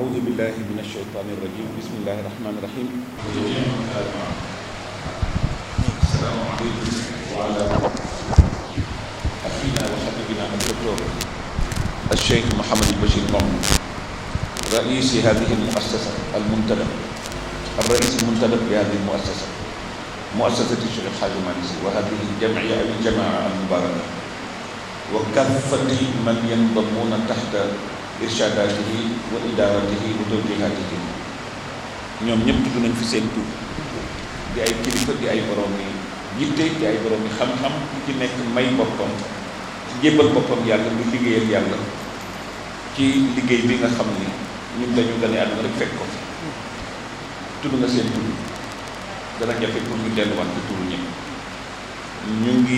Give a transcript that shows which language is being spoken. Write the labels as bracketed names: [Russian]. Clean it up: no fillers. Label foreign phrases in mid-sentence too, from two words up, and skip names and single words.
[Arabic] بالله من الشيطان الرجيم بسم الله الرحمن الرحيم السلام عليكم وعلى أخينا وحبيبنا الدكتور الشيخ محمد البشير محمود رئيس هذه المؤسسة المنتدب الرئيس المنتدب بهذه المؤسسة مؤسسة الشيخ الحاج مالك وهذه الجمعية أو الجماعة المباركة وكافة من ينضمون تحت إرشاداته وإدارته وتوجيهاته [Wolof] ñoom ñëpp tudd nañ fi seen tur di ay kilifa di ay borom yi yitte di ay borom yi xam-xam ku ci nekk may boppam ci jébbal boppam yàlla lu liggéeyal yàlla ci liggéey bi nga xam ni ñun dañu gane àdduna rek fekk ko fi tudd nga seen tur dana jafe pour ñu delluwaat ci turu ñëpp ñu